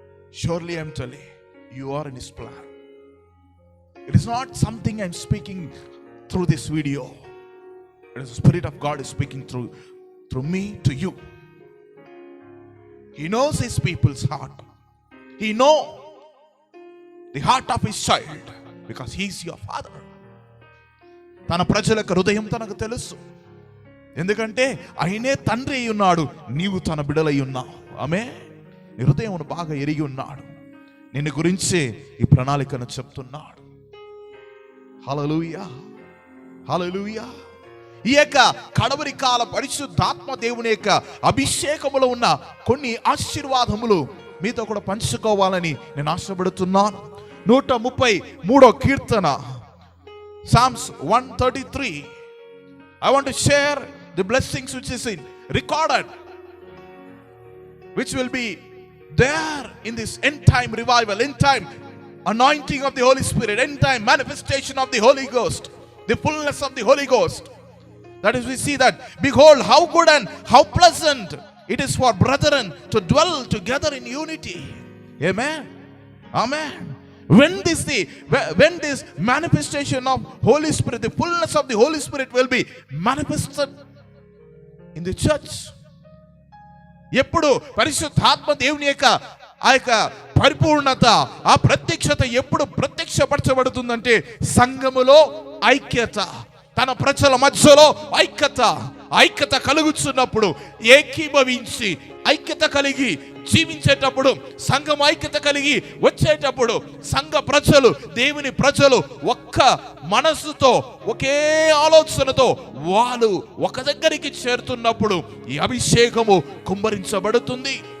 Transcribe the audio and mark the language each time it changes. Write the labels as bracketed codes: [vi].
[en] Surely I am telling you are in His plan. It is not something I am speaking through this video. It is the Spirit of God is speaking through me to you. He knows His people's heart. He knows the heart of His child because He is your Father. [te] తన ప్రజలకు హృదయం తనకు తెలుసు, ఎందుకంటే ఆయనే తండ్రి అయి ఉన్నాడు, నీవు తన బిడ్డలై ఉన్నావు. ఆమేన్. నీ హృదయమును బాగా ఎరిగి ఉన్నాడు, నిన్ను గురించే ఈ ప్రణాళికను చెప్తున్నాడు. హల్లెలూయా, హల్లెలూయా. ఈ యొక్క కడవరి కాల పరిశుద్ధాత్మ దేవుని యొక్క అభిషేకములో ఉన్న కొన్ని ఆశీర్వాదములు మీతో కూడా పంచుకోవాలని నేను ఆశపడుతున్నాను. 133వ కీర్తన, Psalms 133. [en] I want to share the blessings which is recorded, which will be there in this end time revival, end time anointing of the Holy Spirit, end time manifestation of the Holy Ghost, the fullness of the Holy Ghost. That is, we see that, behold how good and how pleasant it is for brethren to dwell together in unity. Amen. Amen. When this manifestation of Holy Spirit, the fullness of the Holy Spirit will be manifested in the church. [te] ఎప్పుడు పరిశుద్ధాత్మ దేవుని యొక్క ఆ యొక్క పరిపూర్ణత, ఆ ప్రత్యక్షత ఎప్పుడు ప్రత్యక్షపరచబడుతుందంటే, సంఘములో ఐక్యత, తన ప్రజల మధ్యలో ఐక్యత కలుగుతున్నప్పుడు, ఏకీభవించి ఐక్యత కలిగి జీవించేటప్పుడు, సంఘం ఐక్యత కలిగి వచ్చేటప్పుడు, సంఘ ప్రజలు, దేవుని ప్రజలు ఒక్క మనసుతో, ఒకే ఆలోచనతో వాళ్ళు ఒక దగ్గరికి చేరుతున్నప్పుడు ఈ అభిషేకము కుమ్మరించబడుతుంది.